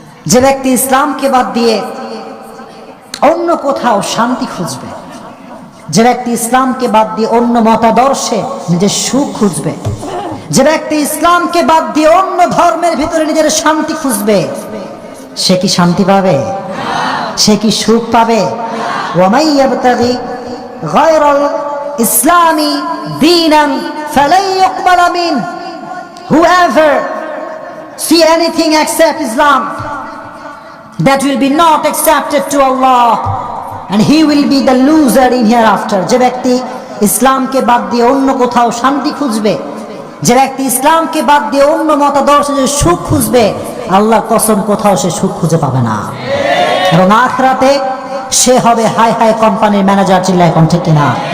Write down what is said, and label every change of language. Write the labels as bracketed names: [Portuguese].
[Bangla] যে ব্যক্তি ইসলামকে বাদ দিয়ে অন্য কোথাও শান্তি খুঁজবে, যে ব্যক্তি ইসলামকে বাদ দিয়ে অন্য মতাদর্শে নিজের সুখ খুঁজবে, যে ব্যক্তি ইসলামকে বাদ দিয়ে অন্য ধর্মের ভিতরে নিজের শান্তি খুঁজবে, সে কি শান্তি পাবে? সে কি সুখ পাবে? [Arabic] ওয়ামাই ইয়াবতাগি গায়রাল ইসলামি দীনান ফালাই ইউকবালা মিন, [English] whoever see anything except Islam, that will be not accepted to Allah and he will be the loser in hereafter. [Bangla] যে ব্যক্তি ইসলামকে বাদ দিয়ে অন্য কোথাও শান্তি খুঁজবে, যে ব্যক্তি ইসলামকে বাদ দিয়ে অন্য মতাদর্শে যে সুখ খুঁজবে, আল্লাহর কসম কোথাও সে সুখ খুঁজে পাবে না, এবং আখিরাতে সে হবে হাই হাই কোম্পানির ম্যানেজার। চিল্লায় কোন ঠিক কিনা?